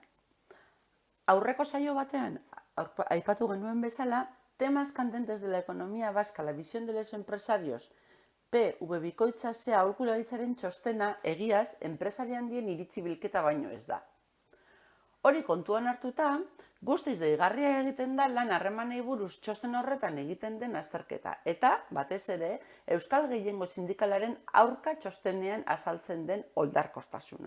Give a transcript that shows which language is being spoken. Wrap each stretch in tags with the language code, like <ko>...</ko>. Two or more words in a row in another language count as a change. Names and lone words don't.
<eu>Aurreko saio batean, aipatu genuen bezala,</eu> <es>temas candentes de la economía vasca, la visión de los empresarios,</es> <eu>PV Bikoitza zea aholkularitzaren txostena egiaz enpresari handien iritzi bilketa baino ez da. Hori kontuan hartuta, guztiz deigarria egiten da lan harremanei buruz txosten horretan egiten den azterketa, eta, batez ere, Euskal Gehiengo Sindikalaren aurka txostenean azaltzen den oldarkostasuna.</eu>